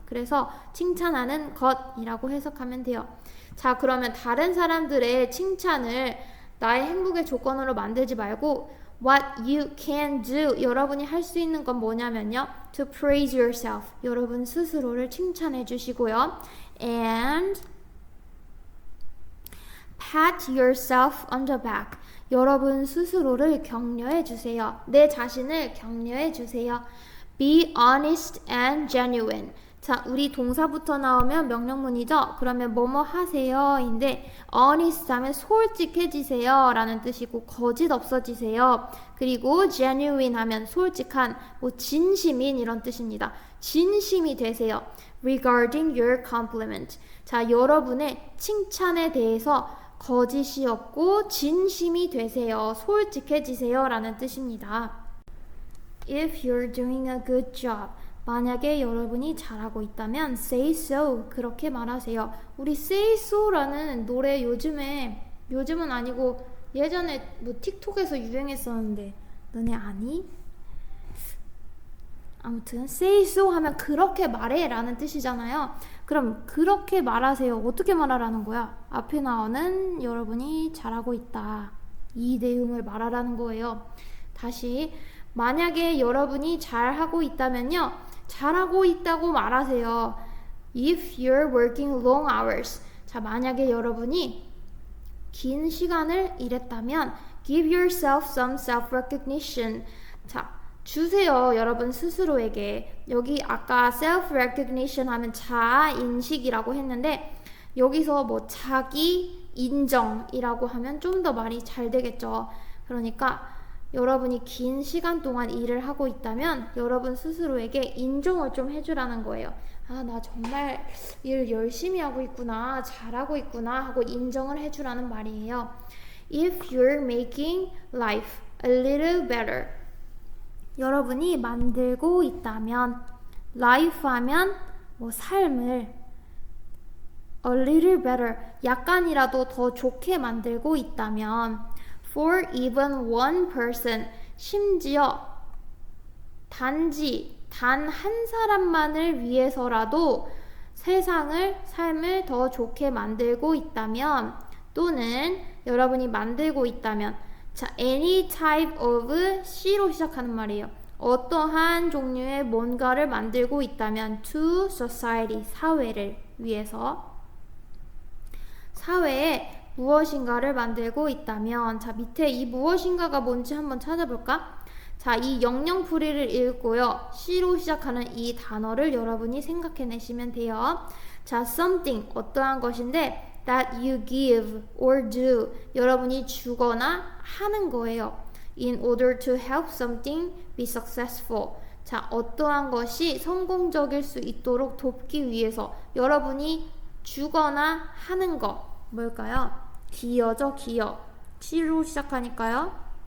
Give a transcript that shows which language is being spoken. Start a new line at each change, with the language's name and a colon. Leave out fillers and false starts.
Korean: 그래서 칭찬하는 것이라고 해석하면 돼요. 자, 그러면 다른 사람들의 칭찬을 나의 행복의 조건으로 만들지 말고
English: what you can do.
Korean: 여러분이 할 수 있는 건 뭐냐면요,
English: to praise yourself.
Korean: 여러분 스스로를 칭찬해 주시고요.
English: and pat yourself on the back.
Korean: 여러분 스스로를 격려해 주세요. 내 자신을 격려해 주세요.
English: be honest and genuine.
Korean: 자, 우리 동사부터 나오면 명령문이죠. 그러면 뭐뭐 하세요 인데, honest 하면 솔직해지세요 라는 뜻이고, 거짓 없어지세요. 그리고 genuine 하면 솔직한, 진심인 이런 뜻입니다. 진심이 되세요.
English: regarding your compliment.
Korean: 자, 여러분의 칭찬에 대해서 거짓이 없고 진심이 되세요. 솔직해지세요 라는 뜻입니다.
English: If you're doing a good job.
Korean: 만약에 여러분이 잘하고 있다면
English: say so.
Korean: 그렇게 말하세요. 우리 say so라는 노래 요즘은 아니고 예전에 틱톡에서 유행했었는데 너네 아니? 아무튼 say so 하면 그렇게 말해 라는 뜻이잖아요. 그럼 그렇게 말하세요. 어떻게 말하라는 거야? 앞에 나오는 여러분이 잘하고 있다, 이 내용을 말하라는 거예요. 다시, 만약에 여러분이 잘하고 있다면요, 잘하고 있다고 말하세요.
English: If you're working long hours.
Korean: 자, 만약에 여러분이 긴 시간을 일했다면
English: give yourself some self-recognition.
Korean: 자, 주세요. 여러분 스스로에게. 여기 아까 self-recognition 하면 자아인식이라고 했는데, 여기서 자기 인정이라고 하면 좀 더 말이 잘 되겠죠. 그러니까 여러분이 긴 시간 동안 일을 하고 있다면 여러분 스스로에게 인정을 좀 해주라는 거예요. 나 정말 일 열심히 하고 있구나, 잘하고 있구나 하고 인정을 해주라는 말이에요.
English: If you're making life a little better.
Korean: 여러분이 만들고 있다면, life 하면 삶을
English: a little better,
Korean: 약간이라도 더 좋게 만들고 있다면,
English: for even one person,
Korean: 심지어 단지 단 한 사람만을 위해서라도 삶을 더 좋게 만들고 있다면, 또는 여러분이 만들고 있다면, 자,
English: any type of
Korean: C로 시작하는 말이에요. 어떠한 종류의 뭔가를 만들고 있다면
English: to society,
Korean: 사회를 위해서, 사회에 무엇인가를 만들고 있다면, 자, 밑에 이 무엇인가가 뭔지 한번 찾아볼까? 자, 이 영영풀이를 읽고요. C로 시작하는 이 단어를 여러분이 생각해내시면 돼요. 자, something, 어떠한 것인데
English: that you give or do,
Korean: 여러분이 주거나 하는 거예요.
English: In order to help something be successful.
Korean: 자, 어떠한 것이 성공적일 수 있도록 돕기 위해서 여러분이 주거나 하는 거 뭘까요? 기여죠, 기여. C로 시작하니까요.